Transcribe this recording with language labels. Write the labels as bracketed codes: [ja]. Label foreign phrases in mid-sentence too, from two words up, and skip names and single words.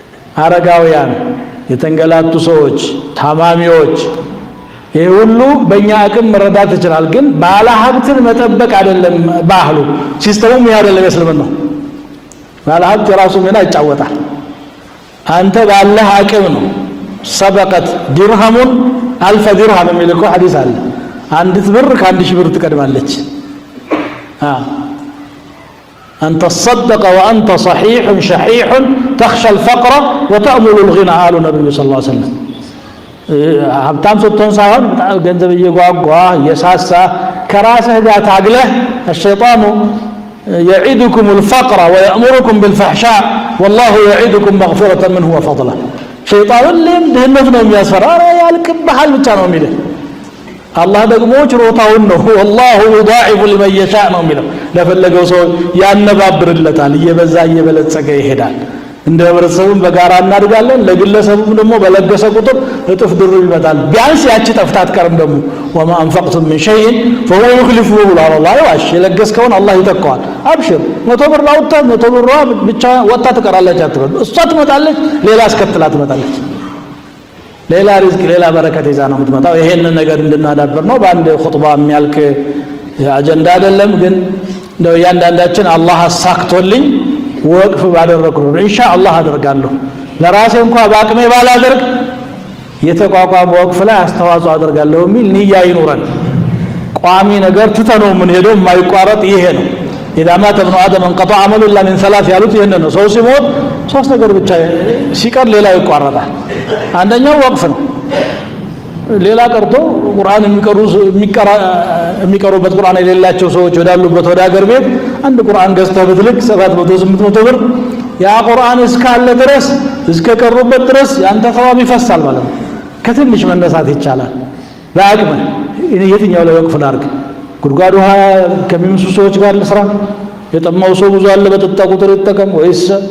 [am] አረጋውያን፣ የተንገላቱ ሰዎች፣ ታማሚዎች ይሄ ሁሉ በእኛ አቅም መረዳት ይችላል። ግን ባለ ሀብትን መጠበቅ አይደለም ባህሉ፣ ሲስተሙም ይሄ አይደለም። እስልምና ባለ ሀብት የራሱ ሚና ይጫወታል። አንተ ባለህ አቅም ነው። [ar] سبق درهم ألف درهم [am] የሚል እኮ ሐዲስ አለ። አንዲት ብር ከአንድ ሺህ ብር ትቀድማለች። [ar] أن تصدق وأنت صحيح شحيح تخشى الفقر وتأمل الغنى آل النبي صلى الله عليه وسلم [am] ሀብታም ስትሆን ሳይሆን ገንዘብ እየጓጓ የሳሳ ከራስህ ጋር ታግለህ [ar] الشيطان يعدكم الفقر ويأمركم بالفحشاء والله يعدكم مغفرة منه وفضلا [am] ሸይጣን ሁሌም ድህነት ነው የሚያስፈራ ያልቅብሃል ብቻ ነው የሚልህ አላህ ደግሞ ችሮታውን ነው [ar] والله يضاعف لمن يشاء [am] ነው የሚለው ለፈለገው ሰው ያነባብርለታል እየበዛ እየበለጸገ ይሄዳል እንደ ህብረተሰቡም በጋራ እናድጋለን ለግለሰቡም ደግሞ በለገሰ ቁጥር እጥፍ ድርብ ይመጣል ቢያንስ ያቺ ጠፍታት ቀርም ደግሞ [ar] وما انفقتم من شيء فهو يخلفه على الله [am] ዋሽ የለገስከውን አላህ ይተካዋል አብሽር 100 ብር ላውጣ 100 ብር ብቻ ወጣ ትቀራለች አትበል እሷ ትመጣለች ሌላ አስከትላ ትመጣለች ሌላ ሪዝቅ ሌላ በረከት ይዛ ነው የምትመጣው ይሄንን ነገር እንድናዳብር ነው በአንድ ኹጥባ የሚያልቅ አጀንዳ አይደለም ግን እንደው ያንዳንዳችን አላህ አሳክቶልኝ ወቅፍ ባደረኩ ኢንሻአላህ አደርጋለሁ ለራሴ እንኳን በአቅሜ ባላደርግ የተቋቋመ ወቅፍ ላይ አስተዋጽኦ አደርጋለሁ የሚል ንያ ይኖረን ቋሚ ነገር ትተነው ምን ሄደው የማይቋረጥ ይሄ ነው [ar] إذا مات ابن آدم انقطع عمله إلا من ثلاث [am] ያሉት ይሄንን ነው ሰው ሲሞት ሶስት ነገር ብቻ ሲቀር ሌላ ይቋረጣል አንደኛው ወቅፍ ነው ሌላ ቀርቶ ቁርአን የሚቀሩበት ቁርአን የሌላቸው ሰዎች ወዳሉበት ወደ ሀገር ቤት አንድ ቁርአን ገዝተህ ብትልክ 700-800 ብር ያ ቁርአን እስካለ ድረስ እስከቀሩበት ድረስ ያንተ ሰዋብ ይፈሳል ማለት ነው ከትንሽ መነሳት ይቻላል በአቅም የትኛው ላይ ወቅፍ ላድርግ ጉድጓድ ውሃ ከሚምሱ ሰዎች ጋር ልስራ የጠማው ሰው ብዙ አለ በጠጣ ቁጥር ይጠቀም ወይስ